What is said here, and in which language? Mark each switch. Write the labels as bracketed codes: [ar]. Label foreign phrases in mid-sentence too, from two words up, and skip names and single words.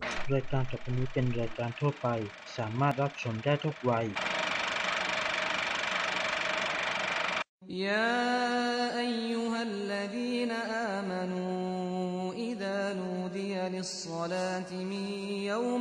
[th] รายการต่อไปนี้เป็นรายการทั่วไปสามารถรับชมได้ทุกวัย [ar] يا أيها الذين آمنوا إذا نودي للصلاة من يوم